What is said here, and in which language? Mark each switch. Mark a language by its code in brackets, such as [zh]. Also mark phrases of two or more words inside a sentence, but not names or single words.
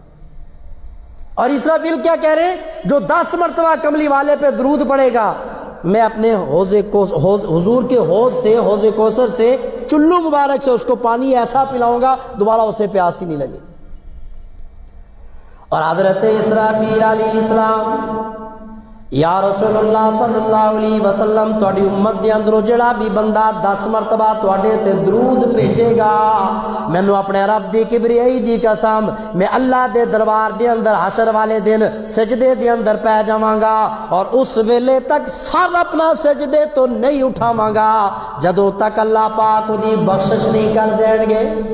[ur] اور اسرافیل کیا کہہ رہے ہیں؟ جو 10 مرتبہ کملی والے پہ درود پڑھے گا، میں اپنے حضور کے حوض سے، حوض کوثر سے، چلو مبارک سے اس کو پانی ایسا پلاؤں گا دوبارہ اسے پیاس ہی نہیں لگے۔ [pa] اور حضرت اسرافیل [ar] علیہ السلام یا رسول اللہ صلی اللہ علیہ وسلم [pa] تواڈی امت دے اندروں جڑا بھی بندہ 10 مرتبہ تواڈے تے درود بھیجے گا، مینوں اپنے رب دی کبریائی دی قسم میں اللہ دے دربار دے اندر حشر والے دن سجدے دے اندر پہ جاواں گا اور اس ویلے تک سر اپنا سجدے تو نہیں اٹھاواں گا جدوں تک اللہ پاک دی بخشش نہیں کر دین گے۔